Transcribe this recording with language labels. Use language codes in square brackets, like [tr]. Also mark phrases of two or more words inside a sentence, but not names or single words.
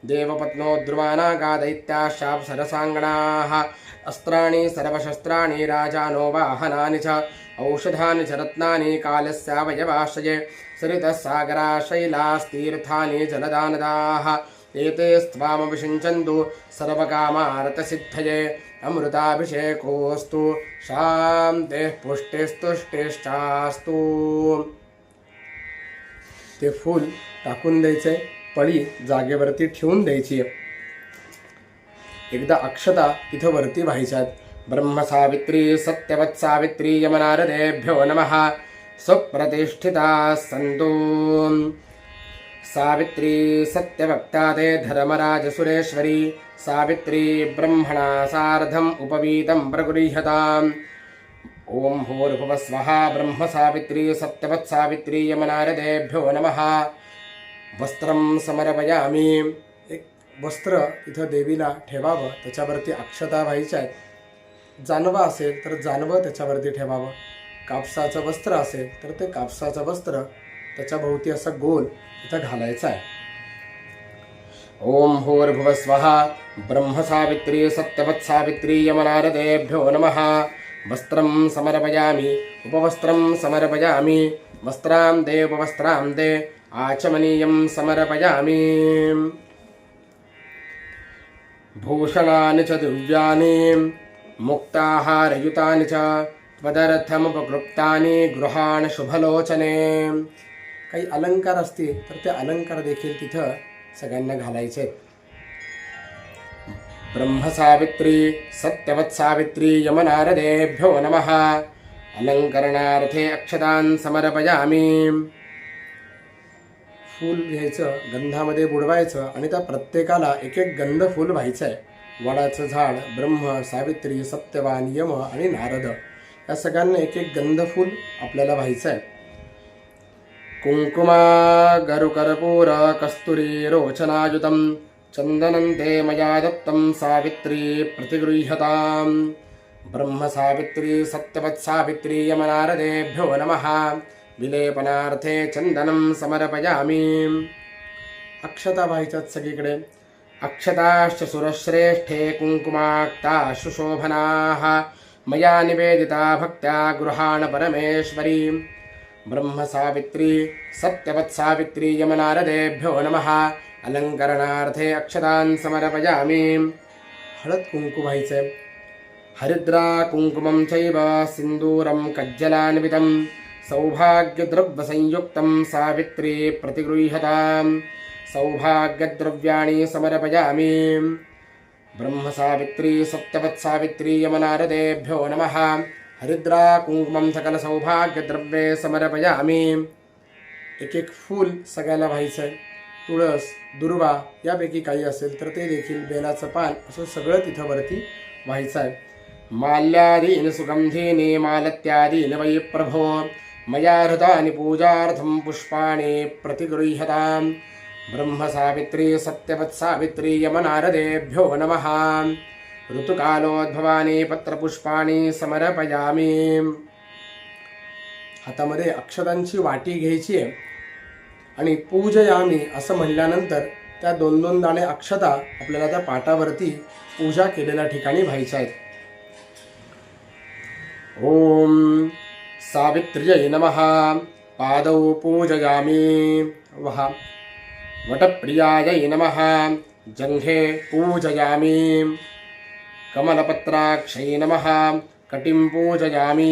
[sa] देवपत्नो द्रुमानागा दैत्याशाप्सरसाङ्गणाः अस्त्राणि सर्वशस्त्राणि राजानो वाहनानि च औषधानि च रत्नानि कालस्यावयवाश्रये सरितः सागरा शैलास्तीर्थानि जलदानदाः एते स्त्वामभिषिञ्चन्तु सर्वकामार्थसिद्धये अमृताभिषेकोऽस्तु शान्तिः पुष्टिस्तुष्टिश्चास्तु। [mr] ते फूल टाकून द्यायचे, पळी जागेवरती ठेवून द्यायची. एकदा अक्षता तिथं वरती व्हायच्यात. [sa] ब्रह्म सावित्री सत्यवत् सावित्री यमनारदेभ्यो नमः. सुप्रतिष्ठिता सन्तु. सावित्री सत्यवक्ता ते धर्मराज सुरेश्वरी. सावित्री ब्रह्मणा सार्धम् उपवीतं प्रगृह्यताम्. ओम भूर्भुवः स्वः. ब्रह्म सावित्री सत्यवत् सावित्री यमनारदेभ्यो नमः. वस्त्रं समर्पयामि. [mr] एक वस्त्र इथं देवीला ठेवावं, त्याच्यावरती अक्षता व्हायच्या आहेत. जानवं असेल तर जानवं त्याच्यावरती ठेवावं. कापसाचं वस्त्र असेल तर ते कापसाचं वस्त्र त्याच्या भोवती असं गोल इथं घालायचं आहे. [sa] ओम भूर्भुवः स्वः. ब्रह्म सावित्री सत्यवत् सावित्री यमनारदेभ्यो नमः. वस्त्रं समर्पयामि. उपवस्त्रं समर्पयामि. [mr] वस्त्रां दे उपवस्त्रां दे. [sa] आचमनीयं समर्पयामि. भूषणानि च दिव्यानि मुक्ताहारयुतानि च त्वदर्थमुपकृप्तानि गृहाण शुभलोचने. [mr] काही अलंकार असतील तर ते अलंकार देखील तिथं सगळ्यांना घालायचे. [sa] ब्रह्म सावित्री सत्यवत् सावित्री यमनारदेभ्यो नमः. अलंकरणार्थे अक्षतान् समर्पयामि. [mr] फूल घ्यायचं, गंधामध्ये बुडवायचं आणि त्या प्रत्येकाला एक एक गंध फूल व्हायचं आहे. वडाचं झाड, ब्रह्म, सावित्री, सत्यवान, यम आणि नारद या सगळ्यांना एक एक गंध फूल आपल्याला व्हायचं आहे. [sa] कुंकुमा गरुकर्पूर कस्तुरी रोचनायुतं चंदनं ते मया दत्तं सावित्री प्रतिगृह्यताम्. ब्रह्म सावित्री सत्यवत् सावित्री यमनारदेभ्यो नमः. विलेपनार्थे चंदनं समर्पयामि. [mr] अक्षता व्हायच्यात सगळीकडे. [sa] अक्षताश्च सुरश्रेष्ठे कुंकुमाक्ता सुशोभनाः मया निवेदिता भक्त्या गृहाण परमेश्वरी. ब्रह्म सावित्री सत्यवत् सावित्री यमनारदेभ्यो नमः. अलंकरणार्थे अक्षतान् समर्पयामि. [mr] हळद कुंकू व्हायचे. [sa] हरिद्रा कुंकुमं चैव सिन्दूरं कज्जलान्वितं सौभाग्यद्रव्यसंयुक्तं सावित्री प्रतिगृह्यताम्. सौभाग्यद्रव्याणि समर्पयामि. ब्रह्म सावित्री सत्यवत् सावित्री यमनारदेभ्यो नमः. हरिद्रा कुंकुमं सकल सौभाग्यद्रव्ये समर्पयामि. [mr] एक एक फूल सगळ्याला व्हायचं आहे. तुळस, दुर्वा यापैकी काही असेल तर ते देखील, बेलाचं पान, असं सगळं तिथं वरती व्हायचं आहे. [sa] माल्यादीनि सुगंधीनि मालत्यादीनि वै प्रभो मया हृतानि पूजार्थं पुष्पाणि प्रतिगृह्यताम्. ब्रह्म सावित्री सत्यवत् सावित्री यमनारदेभ्यो नमः. ऋतुकालोद्भवानि पत्रपुष्पाणि समर्पयामि. [mr] हातामध्ये अक्षतांची वाटी घ्यायची आहे आणि पूजयामी असं म्हणल्यानंतर त्या 2-2 दाणे अक्षता आपल्याला त्या पाटावरती पूजा केलेल्या ठिकाणी व्हायच्या आहेत. [sa] ओम सावित्र्यै नमः. पादौ पूजयामि. वहा. वटप्रियायै नमः. जंघे पूजयामि. कमलपत्राक्षै नमः. कटिं पूजयामि.